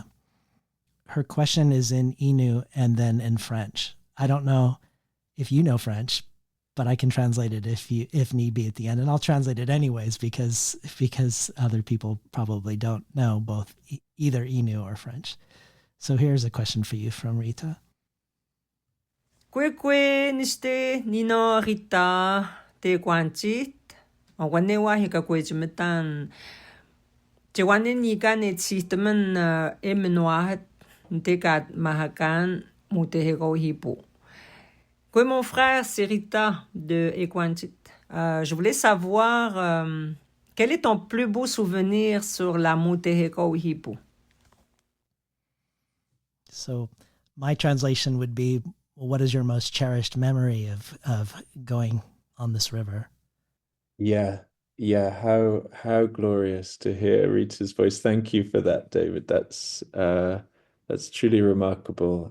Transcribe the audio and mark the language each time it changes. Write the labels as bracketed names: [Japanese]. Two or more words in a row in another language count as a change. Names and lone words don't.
[English] Her question is in Innu and then in French. I don't know if you know French, but I can translate it if need be at the end, and I'll translate it anyways because other people probably don't know both either Innu or French. So here's a question for you from Rita. [Innu-aimun] Kwe niste nino Rita te kwanchit wanewa hika kwe jimetan Jewane ni gane chistemen emenoahet ntekat mahakan mutehego hipo. [French] Kwe mon frère c'est Rita de Ekwanchit. Je voulais savoir quel est ton plus beau souvenir sur la mutehego hipo. [English] So my translation would be, what is your most cherished memory of going on this river? Yeah. How glorious to hear Rita's voice. Thank you for that, David. That's truly remarkable.